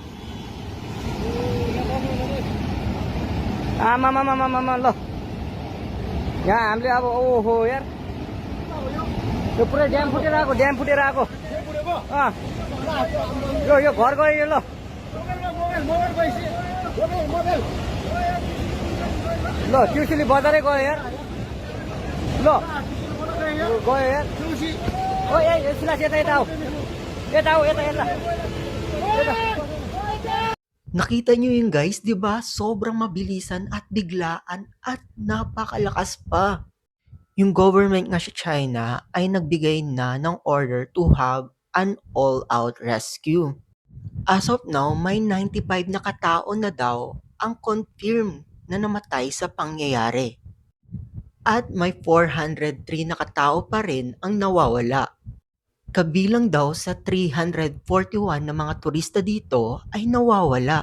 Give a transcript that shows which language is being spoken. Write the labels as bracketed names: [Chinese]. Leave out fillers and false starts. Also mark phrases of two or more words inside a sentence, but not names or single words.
[Nepali] आमामामामामा ल यहाँ हामीले अब ओहो यार यो पुरै ड्याम फुटेर आएको यो घर गयो यो ल ल ट्युसुली बजारै गयो यार ल गयो यार ओ ए सिलास यता आऊ यता [Filipino] Nakita nyo yun guys, di ba? Sobrang mabilisan at biglaan at napakalakas pa. Yung government nga sa China ay nagbigay na ng [English] order to have an all-out rescue. As of now, [Filipino] may 95 na katao na daw ang confirmed na namatay sa pangyayari. At may 403 na katao pa rin ang nawawala. Kabilang daw sa 341 na mga turista dito ay nawawala.